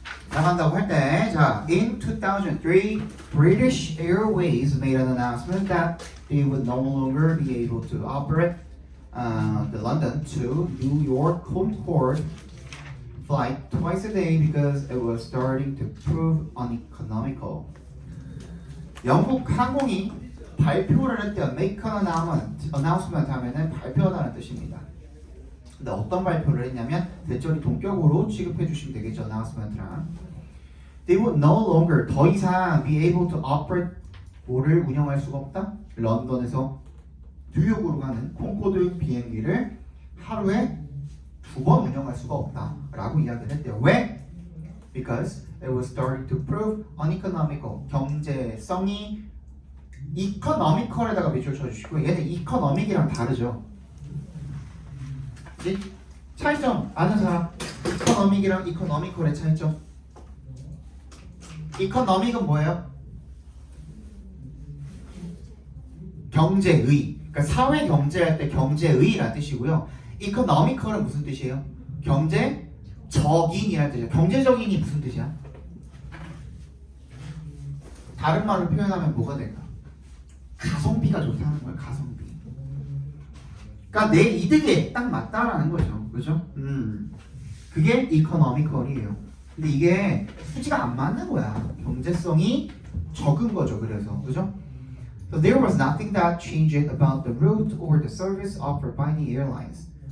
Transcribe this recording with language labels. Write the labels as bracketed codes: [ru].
[ko] 나간다고 할 때, 자, [en] in 2003, British Airways made an announcement that they would no longer be able to operate the London to New York Concorde flight twice a day because it was starting to prove uneconomical. [ko] 영국 항공이 발표를 할 때 [en] make an announcement [ko] 하면은 발표하다는 뜻입니다. 근데 어떤 발표를 했냐면 대절이 동격으로 취급해 주시면 되겠죠. announcement랑. [en] They would no longer [ko] 더 이상 [en] be able to operate [ko] 뭐를 운영할 수가 없다. 런던에서 뉴욕으로 가는 콩코드 비행기를 하루에 2번 운영할 수가 없다라고 이야기를 했대요. 왜? [en] Because it was starting to prove uneconomical. [ko] 경제성이 economical에다가 밑줄 쳐주시고 얘는 economic이랑 다르죠. 네? 차이점 아는 사람? economic이랑 economical의 차이점. economic은 뭐예요? 경제의. 그러니까 사회 경제할 때 경제의라는 뜻이고요. economical은 무슨 뜻이에요? 경제적인이라는 뜻이에요. 경제적인이 무슨 뜻이야? 다른 말로 표현하면 뭐가 될까? 가성비가 좋다는 거예요. 가성비. 그러니까 내 이득에 딱 맞다라는 거죠. 그죠? 그게 economical이에요. 근데 이게 수지가 안 맞는 거야. 경제성이 적은 거죠. 그래서 그죠? [en] So there was nothing that changed about the route or the service offered by the airlines.